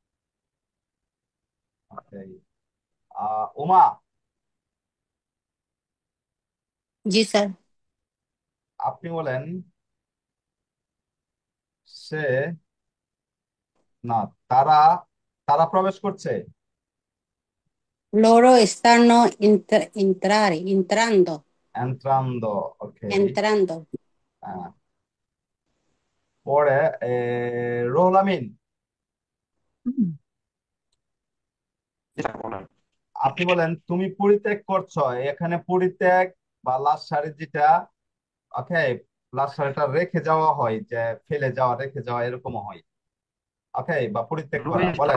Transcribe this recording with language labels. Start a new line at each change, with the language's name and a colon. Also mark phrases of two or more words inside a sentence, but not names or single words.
Bangla: Okay. উমা জি স্যার। আপনি বলেন সে, না, তারা তারা প্রবেশ করছে।
Italian: Loro stanno entrando, entrando, ওকে। entrando.
Bangla: পরে রুহুল আমিন, আপনি বলেন তুমি পরিত্যাগ করছো, এখানে পরিত্যাগ বা লাস্ট সারি যেটা, ওকে, লাস্ট সারিটা রেখে যাওয়া হয়, যে ফেলে যাওয়া, রেখে যাওয়া এরকমও হয়, ওকে, বা পরিত্যাগ করা, বলেন।